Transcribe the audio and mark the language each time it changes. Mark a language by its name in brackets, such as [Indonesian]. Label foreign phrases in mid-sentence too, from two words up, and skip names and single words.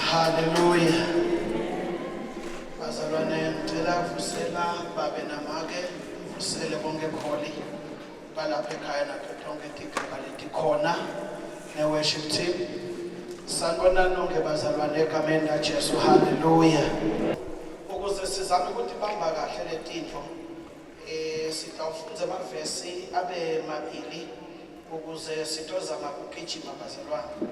[Swati] Hallelujah. Bazalwane ngicela vusela babe namake vusele bonke kholi balapha ekhaya napho lonke igaba letikhona ne- [English] worship team. [Swati] Sanibona nonke bazalwane egameni laJesu. Hallelujah. Ukuze sizame ukuthi bamba kahle letinto sitawufunda amavesi abe mabili ukuze sitozama ukugijima bazalwane.